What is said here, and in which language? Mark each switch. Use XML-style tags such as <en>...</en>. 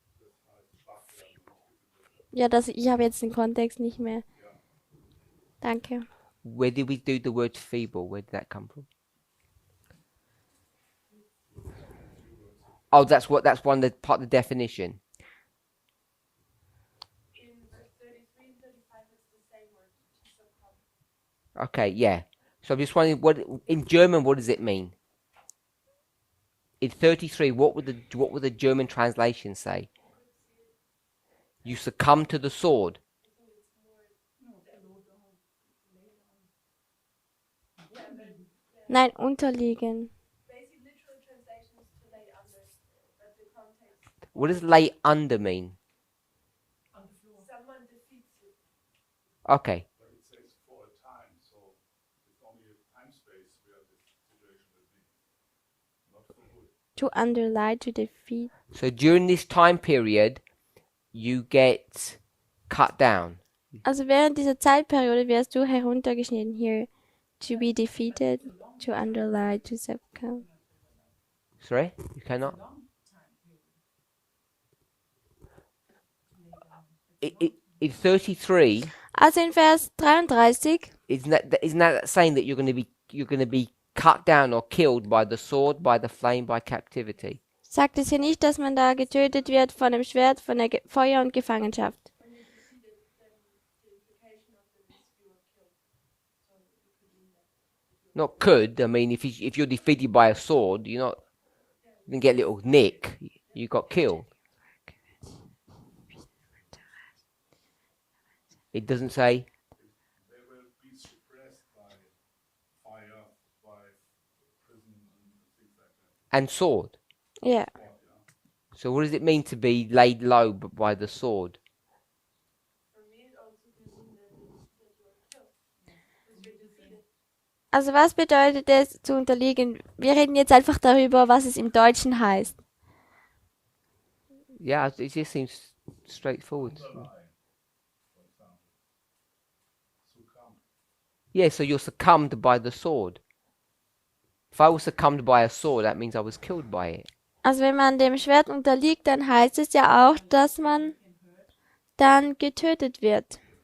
<de>Das heißt schwach werden und nicht Ja, ich habe jetzt den Kontext nicht mehr. Ja. Danke.</de> <en>Where did we do the word feeble? Where did that come from? Oh, that's one of the part of the definition. In verse 33 and 35, it's the same word, to succumb. Okay, yeah. So I'm just wondering, what in German, what does it mean? In 33, what would the German translation say? You succumb to the sword.</en> <de>Nein, unterliegen.</de> <en>Basic literal translation is to lay under, but the context, What does lay under mean? someone defeats you. Okay. But it says for a time, so it's only a time space where this situation will be. Not for good. To underlie, to defeat. So during this time period, you get cut down.</en> <de>Also während dieser Zeitperiode wirst du heruntergeschnitten hier.</de> <en>To be defeated, to underlie, to succumb. Sorry, you cannot. In 33,</en> <de>Also in Vers 33</de> <en>isn't that saying that you're going to be cut down or killed by the sword, by the flame, by captivity?</en> <de>sagt es hier nicht, dass man da getötet wird von dem Schwert, von der Feuer und Gefangenschaft.</de> <en>When you're defeated, then the implication of it is you are killed. So it could mean that. Not could. I mean, if you're defeated by a sword, you didn't get a little nick. You got killed. It doesn't say. They will be suppressed by fire, by prison and things like that. And sword.</en> <de>Ja.</de> <en>So what does it mean to be laid low by the sword? For me, it also could mean that you are killed. Because you're defeated.</en> <de>Also was bedeutet es zu unterliegen? Wir reden jetzt einfach darüber, was es im Deutschen heißt.</de> <en>Yeah, it just seems straightforward. Underlie, for example. Succumb. Yeah, so you're succumbed by the sword. If I was succumbed by a sword, that means I was killed by it.</en> <de>Also wenn man dem Schwert unterliegt, dann heißt es ja auch, dass man dann getötet wird.</de>